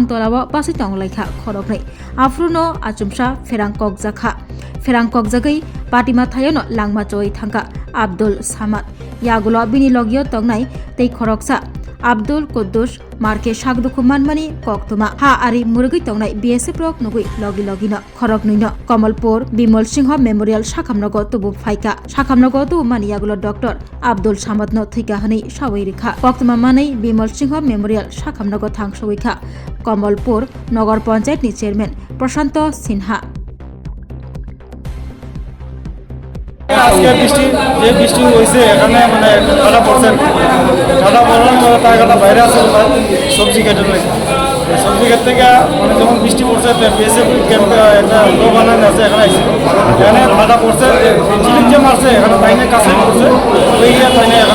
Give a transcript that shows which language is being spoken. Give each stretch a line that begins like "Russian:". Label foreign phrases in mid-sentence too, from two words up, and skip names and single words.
Kok Borok: tolawa pasi tonglaikha Khoroknwi afruno achumsa Pherang Kokjagwi patima thayono Langma choi thangka Abdul Samad yagulo bini logio tongnai tei Khoroksa Abdul Quddus marke Shagduku manmani koktuma ha ari murgui tongnai BSF rok nugui logino Khoroknwino Kamalpur Bimal Singh Memorial Sakhamnago tubu phaika Sakhamnago tubu mani yagulo Dr. Abdul Samad no thika hani sawairikha koktuma mani Bimal Singh Memorial Sakhamnago thangsoikha Kamalpur Nagar Panchayat ni chairman Prashanto Sinha
Bangla: আজকে বৃষ্টি হয়েছে এখানে মানে ঠান্ডা পড়ছে ঠান্ডা পড়ার পরে তার একটা বাইরে আছে সবজি কেটে রয়েছে সবজি ক্ষেত থেকে মানে যখন বৃষ্টি পড়ছে বিএসএফ ক্যাম্পে একটা লোক বানানো আছে এখানে আসছে এখানে ঠান্ডা পড়ছে চিলিং যে মারছে এখানে তাইনে কাছে পড়ছে ওই গিয়ে তাইনে এখানে